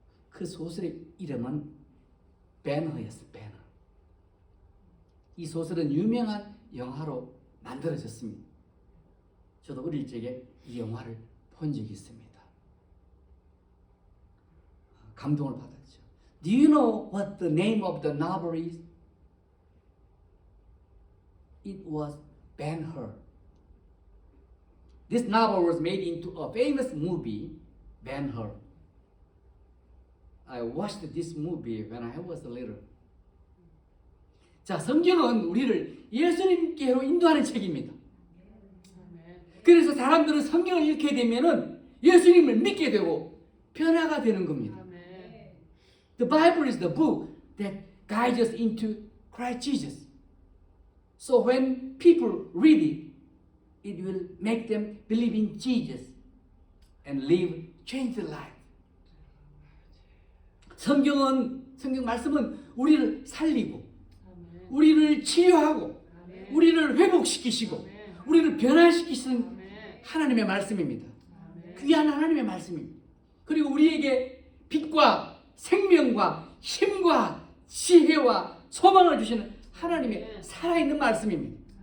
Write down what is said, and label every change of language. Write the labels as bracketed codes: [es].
[ko] 그 소설의 이름은 배너였어요. 배너. 이 소설은 유명한 영화로 만들어졌습니다. 저도 어릴 적에 이 영화를 본 적이 있습니다. 감동을 받았죠. [en] Do you know what the name of the novel is? It was Ben-Hur. This novel was made into a famous movie, Ben-Hur. I watched this movie when I was little. [ko] 자, 성경은 우리를 예수님께로 인도하는 책입니다. 그래서 사람들은 성경을 읽게 되면은 예수님을 믿게 되고 변화가 되는 겁니다. [en] The Bible is the book that guides us into Christ Jesus. So when people read it, it will make them believe in Jesus and live changed life. [ko] 성경 말씀은 우리를 살리고, 우리를 치유하고, 우리를 회복시키시고, 우리를 변화시키시는 하나님의 말씀입니다. 귀한 하나님의 말씀입니다. 그리고 우리에게 빛과 생명과 힘과 지혜와 소망을 주시는 하나님의 살아있는 말씀입니다.